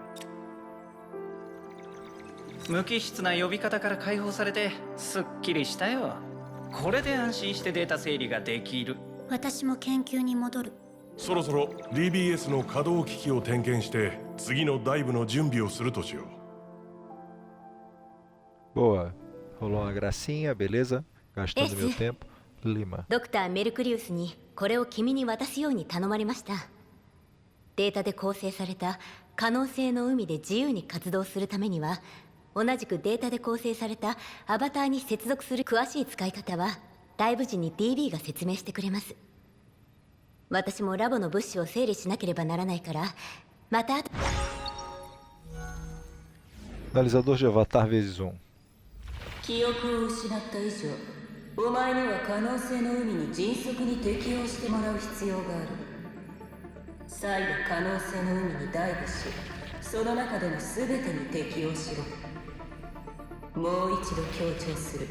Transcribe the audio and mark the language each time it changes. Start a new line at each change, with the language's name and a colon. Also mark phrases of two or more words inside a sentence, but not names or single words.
Japanese: 無機質な呼び方から解放されてすっきりしたよ。これで安心してデータ整理ができる。私も研究に戻る。そろそろ DBS の稼働機器を点検して次のダイブの準備をするとしよう。
Portuguese: Boa. Rolou uma gracinha, beleza? Gastando meu tempo. Lima.
Japanese: ドクターメルクリウスにこれを君に渡すように頼まれました。データで構成された可能性の海で自由に活動するためには、同じくデータで構成されたアバターに接続する詳しい使い方はダイブ時に DB が説明してくれます。私もラボの物資を整理しなければならないから、また。
Portuguese: Analisador de avatar vezes 1.
Japanese: 記憶を失った以上、お前には可能性の海に迅速に適応してもらう必要がある。再度可能性の海にダイブし、その中での全てに適応しろ。もう一度強調する。